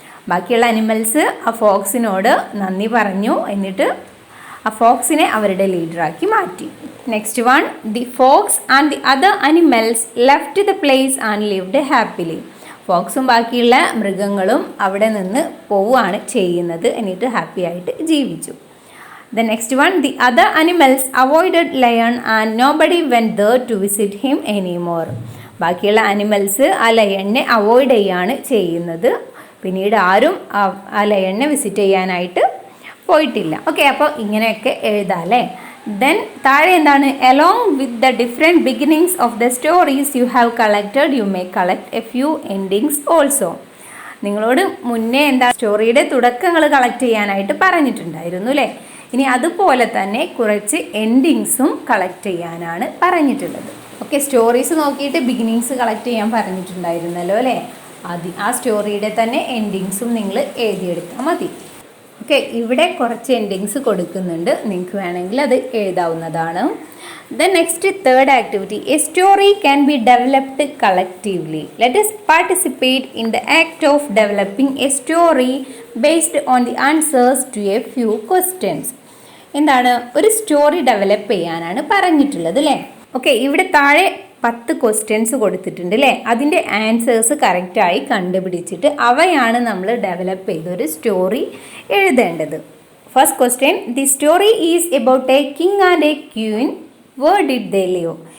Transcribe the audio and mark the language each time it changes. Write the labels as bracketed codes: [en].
[ml] ബാക്കിയുള്ള അനിമൽസ് ആ ഫോക്സിനോട് നന്ദി പറഞ്ഞു, എന്നിട്ട് ആ ഫോക്സിനെ അവരുടെ ലീഡറാക്കി മാറ്റി. [en] Next one, the fox and the other animals left the place and lived happily. [ml] ഫോക്സും ബാക്കിയുള്ള മൃഗങ്ങളും അവിടെ നിന്ന് പോവുകയാണ് ചെയ്യുന്നത്, എന്നിട്ട് ഹാപ്പി ആയിട്ട് ജീവിച്ചു. [en] The next one, the other animals avoided lion and nobody went there to visit him anymore. [ml] ബാക്കിയുള്ള അനിമൽസ് ആ ലയണിനെ അവോയ്ഡ് ചെയ്യാണ് ചെയ്യുന്നത്, പിന്നീട് ആരും ആ ലയണിനെ വിസിറ്റ് ചെയ്യാനായിട്ട് പോയിട്ടില്ല. ഓക്കെ, അപ്പോൾ ഇങ്ങനെയൊക്കെ എഴുതാം അല്ലേ. ദെൻ താഴെ എന്താണ്? [en] along with the different beginnings of the stories you have collected, you may collect a few endings also. [ml] നിങ്ങളോട് മുന്നേ എന്താ സ്റ്റോറിയുടെ തുടക്കങ്ങൾ കളക്ട് ചെയ്യാനായിട്ട് പറഞ്ഞിട്ടുണ്ടായിരുന്നു അല്ലേ. ഇനി അതുപോലെ തന്നെ കുറച്ച് എൻഡിങ്സും കളക്ട് ചെയ്യാനാണ് പറഞ്ഞിട്ടുള്ളത്. ഓക്കെ, സ്റ്റോറീസ് നോക്കിയിട്ട് ബിഗിനിങ്സ് കളക്ട് ചെയ്യാൻ പറഞ്ഞിട്ടുണ്ടായിരുന്നല്ലോ അല്ലേ. ആ സ്റ്റോറിയുടെ തന്നെ എൻഡിങ്സും നിങ്ങൾ എഴുതിയെടുത്താൽ മതി. ഓക്കെ, ഇവിടെ കുറച്ച് എൻഡിങ്സ് കൊടുക്കുന്നുണ്ട്, നിങ്ങൾക്ക് വേണമെങ്കിൽ അത് എഴുതാവുന്നതാണ്. [en] The next third activity, a story can be developed collectively. Let us participate in the act of developing a story based on the answers to a few questions. [ml] എന്താണ്? ഒരു സ്റ്റോറി ഡെവലപ്പ് ചെയ്യാനാണ് പറഞ്ഞിട്ടുള്ളത് അല്ലേ. ഓക്കെ, ഇവിടെ താഴെ 10 questions കൊടുത്തിട്ടുണ്ട് അല്ലേ. അതിൻ്റെ ആൻസേഴ്സ് കറക്റ്റായി കണ്ടുപിടിച്ചിട്ട് അവയാണ് നമ്മൾ ഡെവലപ്പ് ചെയ്തൊരു സ്റ്റോറി എഴുതേണ്ടത്. [en] First question, the story is about a king and a queen. Where did they live?